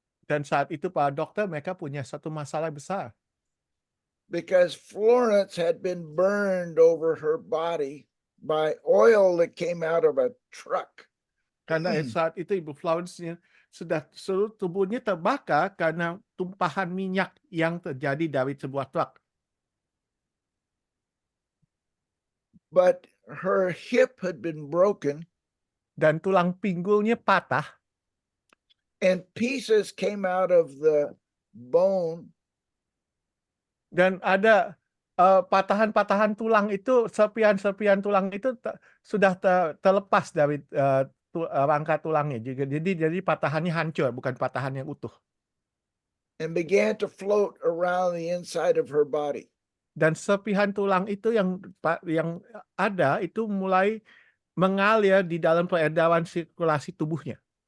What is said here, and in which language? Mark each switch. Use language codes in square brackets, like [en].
[id] dan saat itu Pak dokter mereka punya satu masalah besar. [en] because Florence had been burned over her body by oil that came out of a truck. [id] Karena saat itu Ibu Florence sudah seluruh tubuhnya terbakar karena tumpahan minyak yang terjadi dari sebuah truk. [en] But her hip had been broken [id] Dan tulang pinggulnya patah [en] and pieces came out of the bone [id] dan ada patahan-patahan tulang itu, serpihan-serpihan tulang itu sudah terlepas dari rangka tulangnya. Jadi patahannya hancur, bukan patahan yang utuh. [en] and began to float around the inside of her body. [id] Dan serpihan tulang itu yang ada itu mulai mengalir di dalam peredaran sirkulasi tubuhnya.